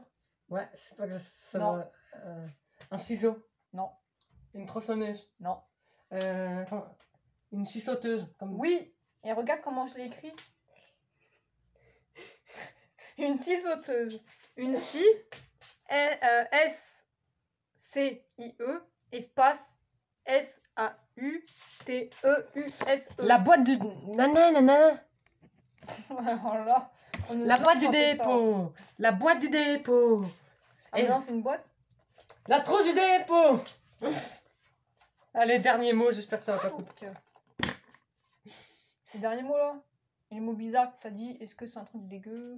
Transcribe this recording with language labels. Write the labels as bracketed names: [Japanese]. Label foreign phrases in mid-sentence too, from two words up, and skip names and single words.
[French] Ouais, c'est pas que ça Non. va. Un ciseau. Non. Une tronçonneuse. Non. Une scie sauteuse. Comme... Oui. Et regarde comment je l'ai écrit. Une scie sauteuse. Une scie. S-C-I-E. Espace. S-A-U-T-E-U-S-E. La boîte du. Nana. Alors là, on nous La a boîte du tenté ça. dépôt. La boîte du dépôt. Ah, mais non, c'est une boîte. La trousse du dépôt. Allez, dernier mot, j'espère que ça va pas couper. Donc, ces derniers mots là, et les mots bizarres que t'as dit, est-ce que c'est un truc dégueu?